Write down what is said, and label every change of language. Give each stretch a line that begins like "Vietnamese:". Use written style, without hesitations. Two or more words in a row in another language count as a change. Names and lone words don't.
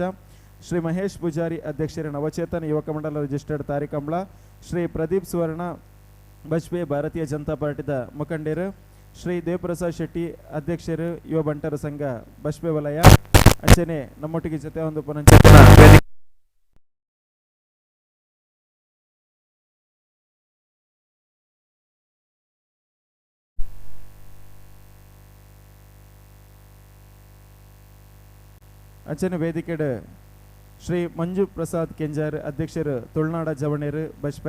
Tulu: ಶ್ರೀ ಮಹೇಶ್ ಪೂಜಾರಿ ಅಧ್ಯಕ್ಷರು, ನವಚೇತನ ಯುವಕ ಮಂಡಲ ರಿಜಿಸ್ಟರ್ಡ್ ತಾರಿಕಂಬಳ. ಶ್ರೀ ಪ್ರದೀಪ್ ಸುವರ್ಣ ಬಜ್ಪೆ ಭಾರತೀಯ ಜನತಾ ಪಾರ್ಟಿದ ಮುಖಂಡರು. ಶ್ರೀ ದೇವಪ್ರಸಾದ್ ಶೆಟ್ಟಿ ಅಧ್ಯಕ್ಷರು ಯುವ ಬಂಟರ ಸಂಘ ಬಜ್ಪೆ ವಲಯ. ಅಂಚನೆ ನಮ್ಮೊಟ್ಟಿಗೆ ಜೊತೆ ಒಂದು ಪುನಶ್ಚೇತನ ವೇದಿಕೆ ಅಂಚನೆ ವೇದಿಕೆಡ್ ಶ್ರೀ ಮಂಜು ಪ್ರಸಾದ್ ಕೆಂಜಾರ್ ಅಧ್ಯಕ್ಷರು ತುಳುನಾಡ ಜವಣೇರು ಬಜ್ಪೆ.